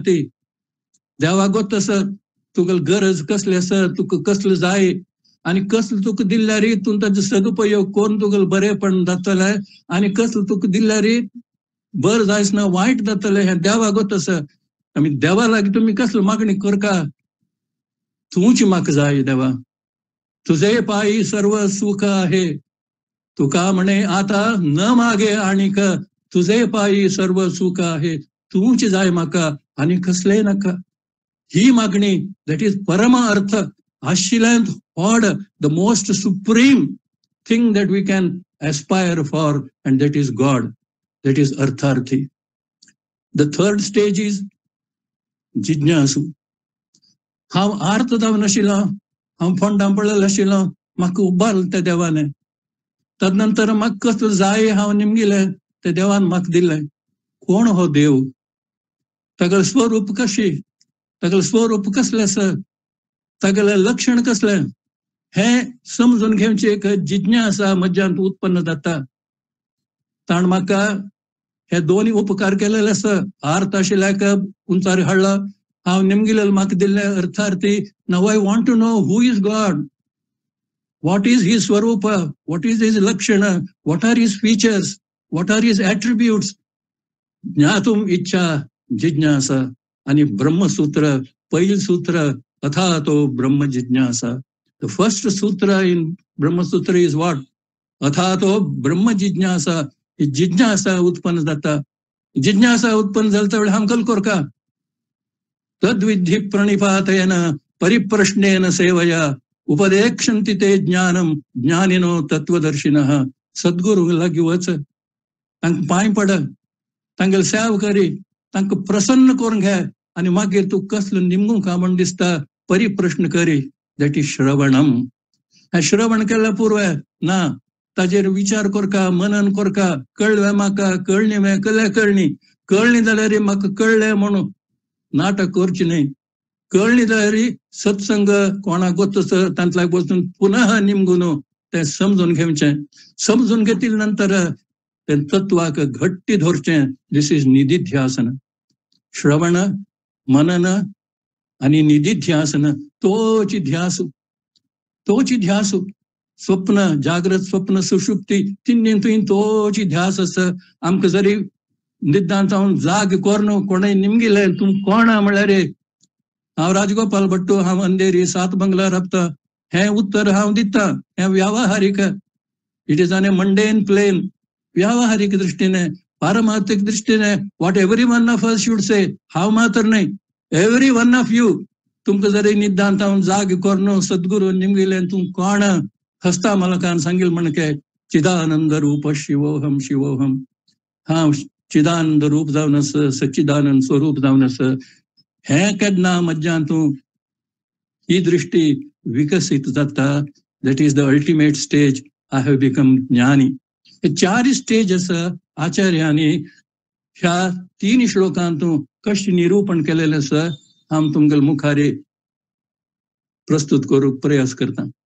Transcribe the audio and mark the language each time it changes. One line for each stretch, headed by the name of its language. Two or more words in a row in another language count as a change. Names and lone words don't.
Konkani: ती देवागोत आसा, तुका गरज कसली आसा, तुका कसले जाय आणि कसले तुका दिल्ल्यारी तूं ताचो सदुपयोग करून तुका बरेपण जातले, आणि कसले तुका दिल्ल्यारी बर जायसना वायट जातले, हे देवागोत आसा. आमी देवा लागी तुम्ही कसली मागणी करका? तूच म्हाका जाय देवा,
Marathi: तुझे पायी सर्व सुख आहे. तुका म्हणे आता न मागे आणिक, तुझे पायी सर्व सुख आहे.
Konkani: तूच जाय म्हाका आणि कसले नका. ही मागणी,
English: that is
Konkani: परम अर्थ. आशिल्ल्यान व्हड,
English: the most supreme thing that we can aspire for, and that is God. that is अर्थार्थी. the third stage is जिज्ञासू.
Konkani: हांव आर्त जावन आशिल्लो, हांव फोंडां पडलेलो आशिल्लो, म्हाका उबारलो त्या देवाने. तदनंतर म्हाका कसलो जाय हांव निमगिले, ते देवान म्हाका दिले. कोण हो देव? तागेलें स्वरूप कशी, तागेलें स्वरूप कसलें आसा, तागेलें लक्षण कसलें, हे समजून घेवची एक जिज्ञासा म्हज्यान उत्पन्न जाता. ताण म्हाका हे दोन्ही उपकार केलेले आसा. आर्त आशिल्ल्याक उंचार हाडला, हांव निमगिलेलो म्हाका दिल्ले अर्थार्थी.
English: now I want to know who is God, what is his swarupa, what is his lakshana, what are his features, what are his attributes.
Sanskrit: ज्ञातुम इच्छा जिज्ञासा.
Konkani: आणि ब्रह्मसूत्र, पहिल सूत्र
Sanskrit: अथातो ब्रह्म जिज्ञासा.
English: the first सूत्र in ब्रह्मसूत्र is what?
Sanskrit: अथातो ब्रह्म जिज्ञासा.
Konkani: ही जिज्ञासा उत्पन्न जाता. जिज्ञासा उत्पन्न जाता वेळी हांव कल करका.
Sanskrit: तद्विधी प्रणिपातेन परिप्रश्नेन सेवया उपदेक्षन्ति ते ज्ञानम ज्ञानिनो तत्वदर्शिनः.
Konkani: सद्गुरू लागी वच, तांकां पांय पड, तांगेली सेवा करी, तांकां प्रसन्न करून घे, आनी मागीर तूं कसलो निमूंक म्हण दिसता परिप्रश्न करी.
English: that is श्रवणम.
Konkani: हे श्रवण केल्या पुरवे ना, ताजेर विचार करका, मनन करका. कळ्ळें म्हाका, कळ्ळी मे कळ्ळें, कळ्ळी जाल्यार म्हाका कळ्ळें म्हणून नाटक करची न्हय. कळ्ळी जाल्यार सत्संग कोणाक गोतस तांतल्याक बसून पुनः निमगून ते समजून घेवचें. समजून घेतले नंतर ते तत्वाक घट्टी धरचें.
English: this is निधिध्यासन.
Konkani: श्रवण, मनन आणि निधिध्यासन, तोची ध्यास. स्वप्न, जागृत स्वप्न सुषुप्ती तिन्नी तोची ध्यास आसा. आमकां जरी निद्दांत जाग कोरन कोणें निमगिले, तूं कोणा म्हळ्यार हांव राजगोपाल भट्टू, हांव अंधेरी 7 बंगला राबता. हे उत्तर हांव दिता. हे व्यावहारिक.
English: it is on a mundane plane.
Konkani: व्यावहारिक दृष्टीने, पारमार्थिक दृष्टीने
English: what every one of us should say.
Konkani: हांव मात्र नाही,
English: every one of you.
Konkani: तुमकां जरी निद्दांत जाग कोरन सद्गुरू निमगिले, तूं कोण? हस्ता मलकान सांगिल म्हणके
Sanskrit: चिदानंद रूप शिवोहम शिवोहम.
Konkani: हांव चिदानंद रूप जावन आस, सच्चिदानंद स्वरूप जावन आस. हे केन्ना मज्जांतूं ही दृष्टी विकसित जाता.
English: that is the ultimate stage. I have become ज्ञानी.
Konkani: हे 4 स्टेज आसा आचार्यांनी ह्या 3 श्लोकांतून कशें निरूपण केलेलें आसा हांव तुमगेले मुखारी प्रस्तुत करूंक प्रयास करता.